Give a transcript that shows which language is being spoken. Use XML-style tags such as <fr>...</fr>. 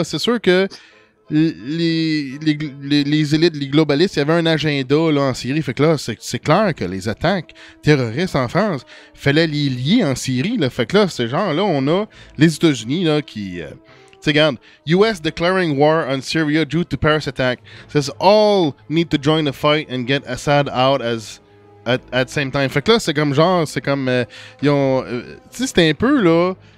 <fr>Là, c'est sûr que les élites, les globalistes, il y avait un agenda là, en Syrie. Fait que là, c'est clair que les attaques terroristes en France, fallait les lier en Syrie. Là. Fait que là, ces gens-là, on a les États-Unis là, qui...</fr> <en>tu sais, regarde, US declaring war on Syria due to Paris attack. Says all need to join the fight and get Assad out at the same time.</en> <fr>Fait que là, c'est comme genre, c'est comme... ils ont... tu sais, c'était un peu, là...</fr>